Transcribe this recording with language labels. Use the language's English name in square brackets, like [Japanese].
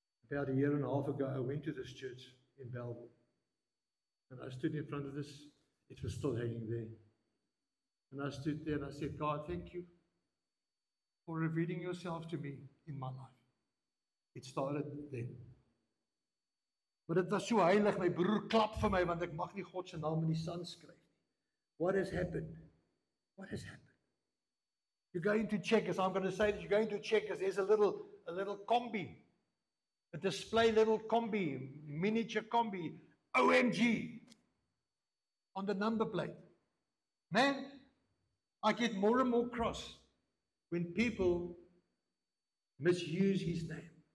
[English] About a year and a half ago, I went to this church in Belleville. And I stood in front of this. It was still hanging there. And I stood there and I said, God, thank you for revealing yourself to me in my life. It started then. [Afrikaans] Maar dit was so heilig, my broer klap vir my, want ek mag nie God se naam in die sand skryf nie. [English] What has happened? What has happened? You're going to Checkers, I'm going to say that you're going to Checkers, there's a little combi, a display little combi, miniature combi, OMG, on the number plate. Man, I get more and more cross when people misuse his name.